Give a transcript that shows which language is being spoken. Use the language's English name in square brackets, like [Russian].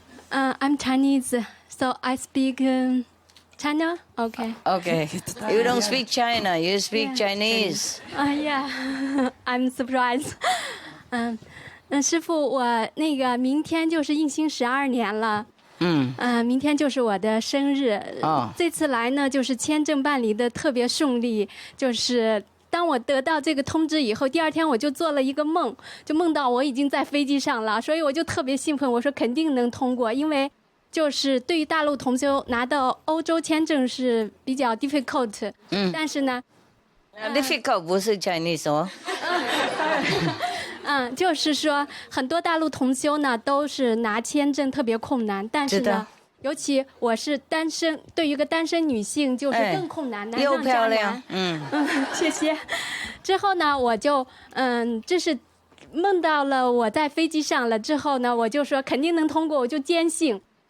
[English] I'm Chinese, so I speak China. Okay. Okay. You don't speak China, you speak Yeah. Chinese. Yeah, I'm surprised. [Chinese] 师傅，我那个明天就是应兴12年了。明天就是我的生日。这次来呢，就是签证办理的特别顺利，就是当我得到这个通知以后，第2天我就做了一个梦，就梦到我已经在飞机上了，所以我就特别兴奋，我说肯定能通过，因为就是对于大陆同修拿到欧洲签证是比较 difficult，但是呢 Difficult 不是 Chinese 哦。就是说很多大陆同修呢都是拿签证特别困难，但是呢，尤其我是单身，对于一个单身女性就是更困难，难上加难。谢谢。之后呢，我就这是梦到了我在飞机上了之后呢，我就说肯定能通过，我就坚信。